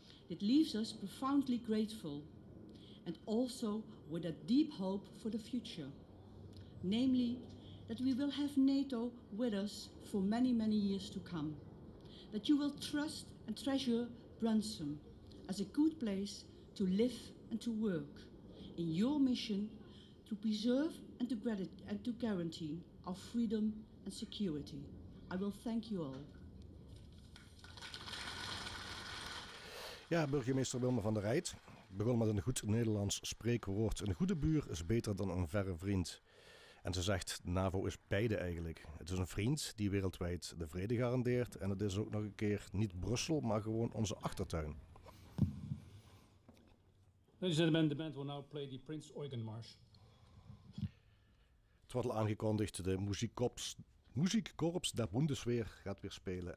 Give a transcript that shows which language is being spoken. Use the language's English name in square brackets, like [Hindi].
[English] It leaves us profoundly grateful and also with a deep hope for the future, namely that we will have NATO with us for many, many years to come, that you will trust and treasure Brunssum as a good place to live and to work in your mission to preserve and to guarantee our freedom and security. I will thank you all. [Dutch] Ja, burgemeester Wilma van der Rijt begon met een goed Nederlands spreekwoord. Een goede buur is beter dan een verre vriend. En ze zegt, NAVO is beide eigenlijk. Het is een vriend die wereldwijd de vrede garandeert. En het is ook nog een keer niet Brussel, maar gewoon onze achtertuin. [English] Ladies and gentlemen, the band will now play the Prince Eugen March. [Dutch] Het wordt al aangekondigd, de muziekkorps der Bundeswehr gaat weer spelen.